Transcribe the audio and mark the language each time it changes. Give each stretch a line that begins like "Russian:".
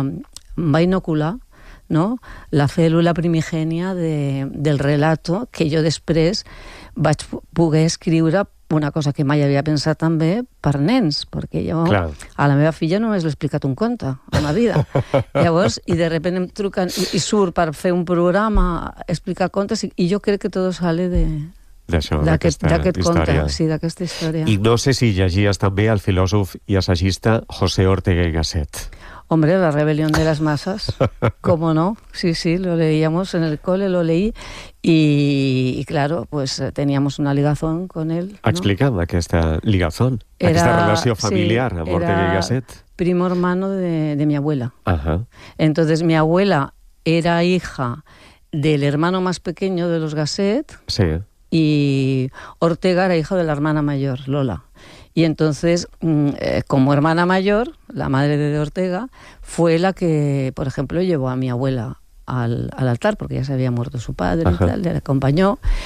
Catalan: Em va inocular, no? La cèl·lula primigènia del relato que jo després vaig poder escriure una cosa que mai havia pensat també per nens, perquè jo, clar, a la meva filla només l'he explicat un conte a la vida. Llavors, i
Spanish: de repente
Catalan: em truquen i surt per fer un programa explicar contes i jo crec que
Spanish: tot sale
Catalan: d'aquest conte, sí, d'aquesta història. I no sé si llegies també el filòsof i assagista José Ortega y Gasset.
Spanish: Hombre, La rebelión de las masas, ¿cómo no? Sí, sí, lo leíamos en el cole, lo leí, y claro, pues teníamos una ligazón con él. ¿No?
Catalan: Explica'm aquesta ligazón, era, aquesta relació familiar, sí, amb Ortega y Gasset.
Spanish: Primo hermano de mi abuela. Ajá. Entonces, mi abuela era hija del hermano más pequeño de los Gasset, sí, y Ortega era hijo de la hermana mayor, Lola. Y entonces, como hermana mayor, la madre de Ortega, fue la que, por ejemplo, llevó a mi abuela al altar, porque ya se había muerto su padre, ajá, y tal, le acompañó.